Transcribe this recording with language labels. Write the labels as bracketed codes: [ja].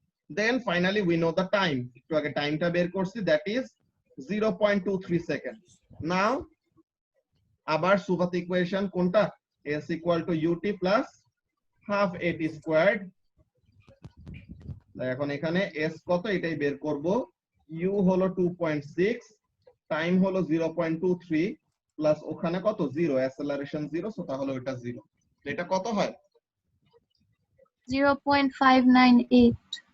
[en] then finally we know the time, [bn] একটু আগে টাইমটা বের করছি, [en] that is 0.23 second. [bn] now আবার সুভাত ইকুয়েশন কোনটা? [en] s equal to ut plus half at squared। [bn] এখন এখানে s কত এটাই বের করব, u হলো 2.6, টাইম হলো 0.23, প্লাস ওখানে কত 0, অ্যাসেলারেশন 0, সো তাহলে ওটা 0। এটা কত হয়? 0.598.